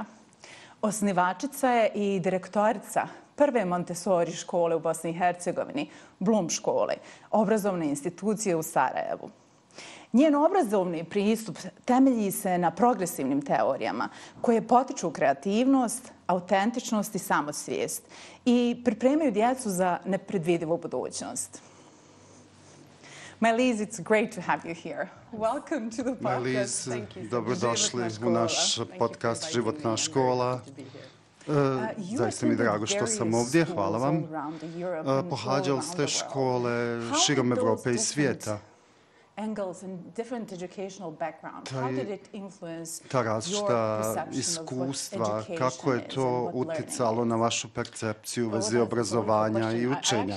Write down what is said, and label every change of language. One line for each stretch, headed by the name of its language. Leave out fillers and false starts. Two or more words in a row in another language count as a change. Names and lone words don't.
Bosnian: Osnivačica je i direktorica prve Montessori škole u Bosni i Hercegovini, škole, obrazovne institucije u Sarajevu. Njen obrazovni pristup temelji se na progresivnim teorijama koje potiču kreativnost, autentičnost i samosvijest i pripremaju djecu za nepredvidivu budućnost.
English: Maëlys, it's great to have you here. Welcome to the podcast.
Bosnian: Maëlys, dobrodošli u naš podcast Životna škola. Zaista mi je drago što sam ovdje. Hvala vam. Pohađali ste škole širom Evrope i svijeta. Ta različita iskustva, kako je to utjecalo na vašu percepciju u vezi obrazovanja i učenja?